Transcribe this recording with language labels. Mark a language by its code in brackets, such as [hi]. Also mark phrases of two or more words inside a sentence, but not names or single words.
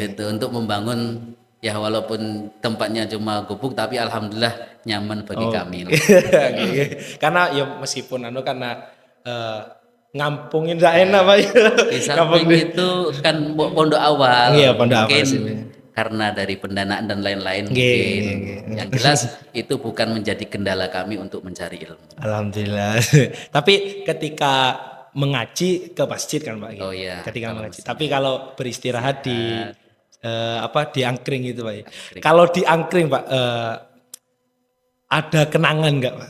[id] itu untuk membangun ya walaupun tempatnya cuma gubuk tapi alhamdulillah nyaman bagi kami. Nggih. Karena ya meskipun karena ngampungin gak enak, Pak. Ya. Di Ngampung samping itu kan pondok awal, Iya, pondok awal mungkin sih. karena dari pendanaan dan lain-lain Nggih, mungkin [jv] nggih, nggih. [id] yang jelas itu bukan menjadi kendala kami untuk mencari ilmu. Alhamdulillah. Tapi ketika mengaji ke masjid kan, Pak. Oh iya, Ketika kalau mengaji. Tapi kalau beristirahat di di angkring itu, Pak. Angkring. Kalau di angkring, Pak, ada kenangan nggak, Pak?